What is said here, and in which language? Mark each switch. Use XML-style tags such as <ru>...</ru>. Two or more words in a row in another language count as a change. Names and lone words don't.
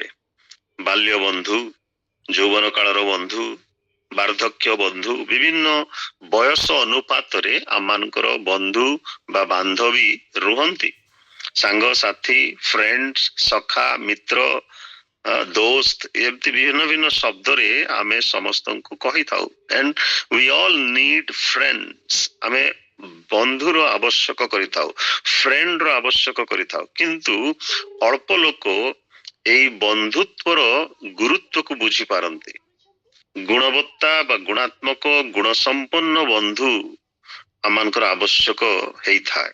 <or>ବାଲ୍ୟ ବନ୍ଧୁ, ଯୌବନ କାଳର ବନ୍ଧୁ, ବାର୍ଦ୍ଧକ୍ୟ ବନ୍ଧୁ, ବିଭିନ୍ନ ବୟସ ଅନୁପାତରେ ଆମମାନଙ୍କର ବନ୍ଧୁ ବା ବାନ୍ଧବୀ ରୁହନ୍ତି। ସାଙ୍ଗସାଥୀ, ଫ୍ରେଣ୍ଡସ୍, ସଖା, ମିତ୍ର, ଦୋସ୍ତ, ଏମିତି ଭିନ୍ନ ଭିନ୍ନ ଶବ୍ଦରେ ଆମେ ସମସ୍ତଙ୍କୁ କହିଥାଉ।</or> <en>and we all need friends।</en> <or>ଆମେ ବନ୍ଧୁର ଆବଶ୍ୟକ କରିଥାଉ, ଫ୍ରେଣ୍ଡର ଆବଶ୍ୟକ କରିଥାଉ। କିନ୍ତୁ ଅଳ୍ପ ଲୋକ ଏହି ବନ୍ଧୁତ୍ୱର ଗୁରୁତ୍ୱକୁ ବୁଝିପାରନ୍ତି। ଗୁଣବତ୍ତା ବା ଗୁଣାତ୍ମକ ଗୁଣ ସମ୍ପନ୍ନ ବନ୍ଧୁ ଆମମାନଙ୍କର ଆବଶ୍ୟକ ହେଇଥାଏ।</or>